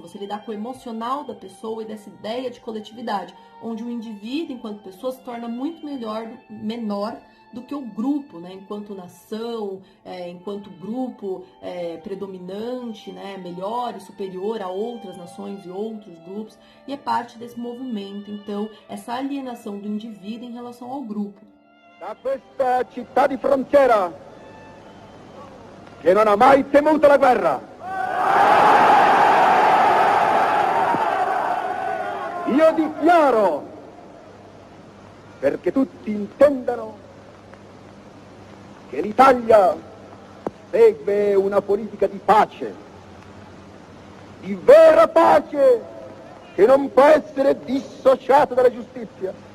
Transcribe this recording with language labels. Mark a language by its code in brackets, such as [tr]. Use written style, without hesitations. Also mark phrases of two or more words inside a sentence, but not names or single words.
[pt] Você lidar com o emocional da pessoa e dessa ideia de coletividade, onde o indivíduo, enquanto pessoa, se torna muito menor do que o grupo, né, enquanto nação, enquanto grupo predominante, né, melhor e superior a outras nações e outros grupos, e é parte desse movimento, então, essa alienação do indivíduo em relação ao grupo. [it] Da questa città di frontiera, che non ha mai temuto la guerra, io dichiaro, perché tutti intendano, che l'Italia segue una politica di pace, di vera pace, che non può essere dissociata dalla giustizia.